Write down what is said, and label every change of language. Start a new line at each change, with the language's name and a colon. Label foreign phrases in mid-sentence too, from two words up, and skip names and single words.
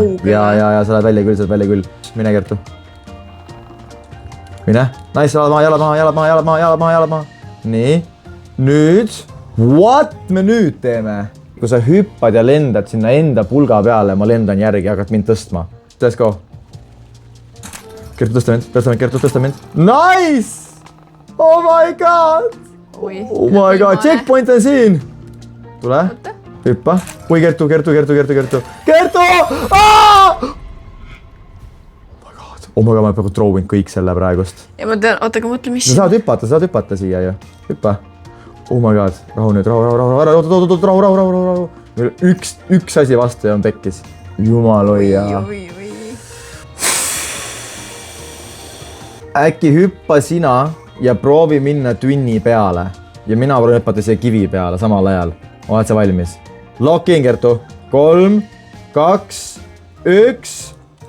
Estonian: Ja sa lähed välja küll. Mine, Kertu. Mine. Nice, jalad maha. Nii. Nüüd. What me nüüd teeme? Kui sa hüppad ja lendad sinna enda pulga peale, ma lendan järgi ja hakkad mind tõstma.
English: Let's go.
Estonian: Kertu, tõsta mind. Nice!
English: Oh my god! Oh my god,
Estonian: checkpoint on siin! Tule, hüppa. Oi, Kertu! Kertu!
English: Oh my god,
Estonian: ma pean throwing kõik selle praegust. Ja ma tean, oota, aga mõtle, mis... Sa saad hüppata siia ju. Hüppa.
English: Oh my god,
Estonian: rahu nüüd, rahu. Üks asi vastu ja on pekkis. Jumal hoia. Äkki hüppa sina ja proovi minna tünni peale. Ja mina proovin hüppata siia kivi peale samal ajal. Oled sa valmis?
English: Lock in, Kertu. 3, 2, 1.